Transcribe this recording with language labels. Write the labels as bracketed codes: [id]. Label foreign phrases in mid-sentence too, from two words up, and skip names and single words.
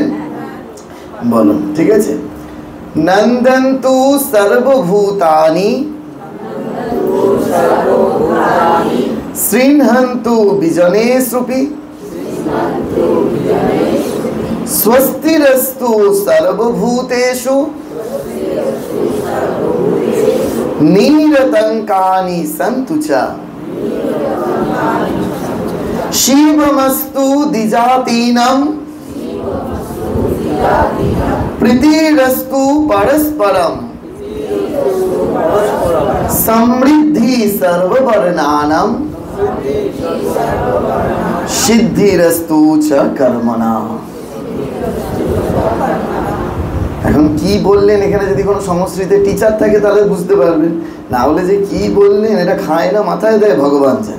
[bn] বলুন, ঠিক আছে? [sa] নন্দন্তু সর্বভূতানি শ্রীহন্তু বিজনেষুপি স্বস্তিরস্তু সর্বভূতেষু নিরতঙ্কানি সন্তু চ শিবমস্তু দ্বিজাতীনাম প্রীতিরস্তু পরস্পরম সমৃদ্ধি সর্ববর্ণানাম সিদ্ধিরস্তু চ কর্মণা। [bn] এখন কি বললেন এখানে যদি কোনো সংস্কৃতে টিচার থাকে তাহলে বুঝতে পারবেন, না হলে যে কি বললেন এটা খায় না মাথায় দেয় ভগবান জানে।